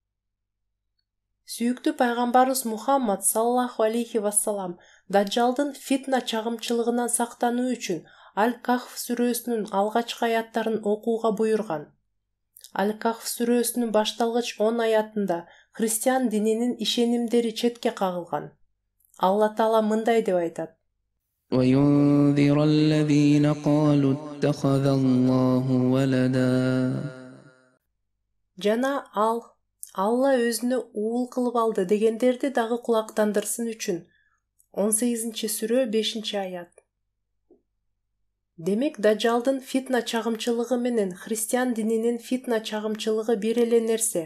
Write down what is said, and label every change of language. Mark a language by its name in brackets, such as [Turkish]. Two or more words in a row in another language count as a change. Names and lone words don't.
[Kyrgyz] Сүйүктүү пайгамбарыбыз Мухаммад [Arabic] صلى الله عليه وسلم [Kyrgyz] Даджалдын фитна чагымчылыгынан сактануу үчүн Аль-Кахф сүрөсүнүн алгачкы аяттарын окууга буйруган. Аль-Кахф сүрөсүнүн башталгыч 10 аятында христиан дининин ишенимдери четке кагылган. Алла Таала мындай деп айтат. [Arabic] وَيُنذِرَ الَّذِينَ قَالُوا اتَّخَذَ اللَّهُ وَلَدًا. [Kyrgyz] Жана Алла өзүнө уул кылып алды дегендерди дагы кулактандырсын үчүн. 18-сүрө 5-аят. Демек дажалдын фитна чагымчылыгы менен христиан дининин фитна чагымчылыгы бир эле нерсе.